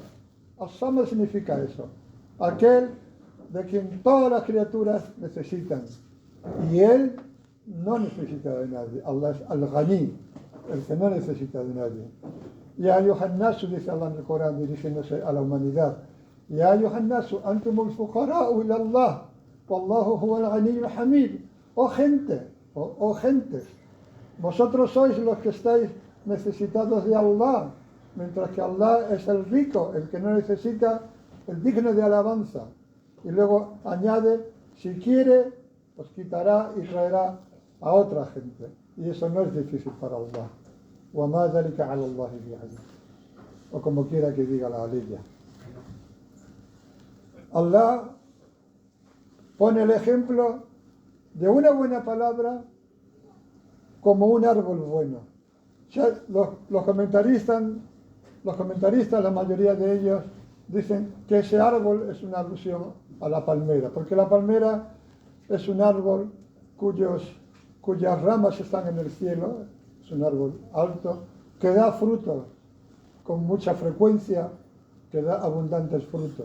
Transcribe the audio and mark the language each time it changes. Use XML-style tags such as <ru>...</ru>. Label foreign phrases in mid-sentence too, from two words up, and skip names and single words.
<es>Al-Samad significa eso, aquel de quien todas las criaturas necesitan y él no necesita de nadie. Allah es Al-Ghani, el que no necesita de nadie.</es> <ar>يا أيها الناس,</ar> <es>dice Allah en el Corán dirigiéndose a la humanidad,</es> <ar>يا أيها الناس أنتم الفقراء إلى الله والله هو الغني الحميد.</ar> <es>Oh gente, oh gentes, vosotros sois los que estáis necesitados de Allah, mientras que Allah es el rico, el que no necesita, el digno de alabanza. Y luego añade, si quiere, os quitará y traerá a otra gente. Y eso no es difícil para Allah.</es> <ar>وَمَا ذَلِكَ عَلَى اللَّهِ بِعَزِيزٍ.</ar> <es>O como quiera que diga la aliyah. Allah pone el ejemplo de una buena palabra como un árbol bueno. Ya los comentaristas, la mayoría de ellos, dicen que ese árbol es una alusión a la palmera, porque la palmera es un árbol cuyas ramas están en el cielo, es un árbol alto, que da frutos con mucha frecuencia, que da abundantes frutos.</es>